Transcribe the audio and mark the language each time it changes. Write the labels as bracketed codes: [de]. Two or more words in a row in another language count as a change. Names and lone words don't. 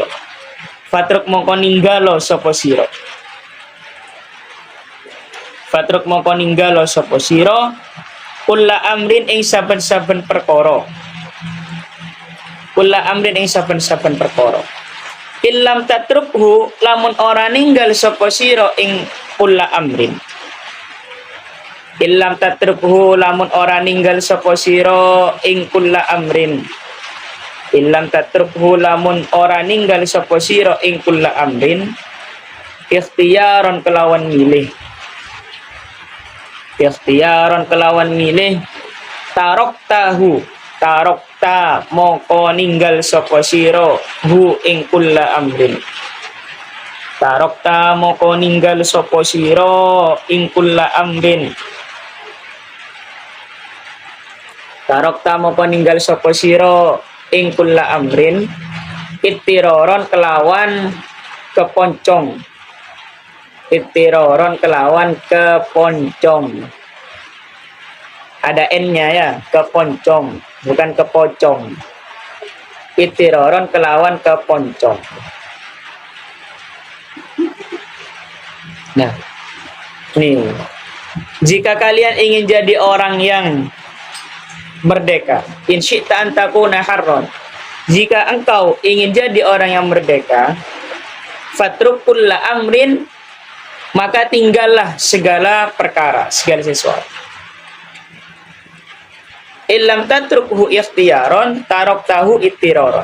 [jv] Fatruk moko ninggalo sapa sira. Fatruk moko ninggalo sapa sira. [ar] Kulla amrin [jv] ing saben-saben perkara. [ar] Kulla amrin [jv] ing saben-saben perkara. [ar] Illam tatrukhu [jv] lamun ora ninggal sapa sira ing [ar] kulla amrin. Illam tatrukhu [jv] lamun ora ninggal sapa sira ing [ar] kulla amrin. Illam tatrukhu [jv] lamun ora ninggal sapa sira ing [ar] kulla amrin. [jv] Ikhtiyaron kelawan milih. Ikhtiyaron kelawan milih. Tarokta moko ninggal sapa sira hu ing [ar] kulla amrin. [jv] Tarokta moko ninggal sapa sira ing [ar] kulla amrin. [jv] Tarokta moko ninggal sapa sira ing [ar] kulla amrin. [jv] Ittiroron kelawan keponcong. Ittiroron kelawan keponcong. [id] Ada N-nya ya, keponcong, bukan kepocong. Ittiroron kelawan keponcong. Nah, nih, jika kalian ingin jadi orang yang merdeka, [ar] in syi'ta an takuna harron. [id] Jika engkau ingin jadi orang yang merdeka, [ar] fatruk kulla amrin, [id] maka tinggallah segala perkara, segala sesuatu. [ar] Illam tatrukhu ikhtiyaron taroktahu ittiroron.